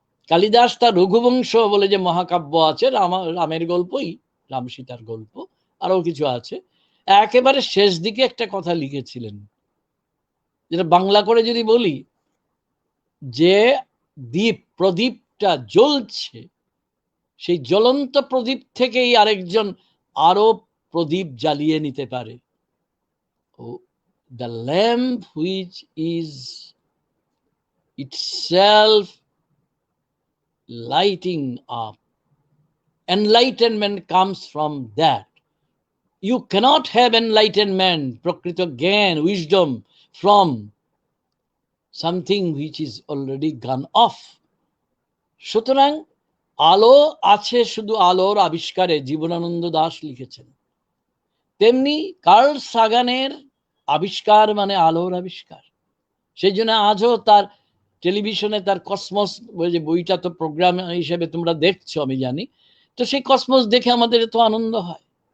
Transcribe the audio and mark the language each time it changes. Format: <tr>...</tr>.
<bn>কালিদাস তার রঘুবংশ বলে যে মহাকাব্য আছে, রামের গল্পই, রাম সীতার গল্প, আরও কিছু আছে, একেবারে শেষ দিকে একটা কথা লিখেছিলেন, যেটা বাংলা করে যদি বলি, যে প্রদীপটা জ্বলছে, সেই জ্বলন্ত প্রদীপ থেকেই আরেকজন আরো প্রদীপ জ্বালিয়ে নিতে পারে।</bn> <en>The lamp which is itself lighting up, enlightenment comes from that. You cannot have enlightenment, prakrita gyan, wisdom, from something which is already gone off.</en> <bn>সুতরাং আলো আছে শুধু আলোর আবিষ্কারে, জীবনানন্দ দাশ লিখেছেন। তেমনি কার্ল সাগানের আবিষ্কার মানে আলোর আবিষ্কার। সেই জন্য আজও তার টেলিভিশনে তার কসমস, যে বইটা তো প্রোগ্রাম হিসেবে তোমরা দেখছো আমি জানি, তো সেই কসমস দেখে আমাদের এত আনন্দ হয়।</bn>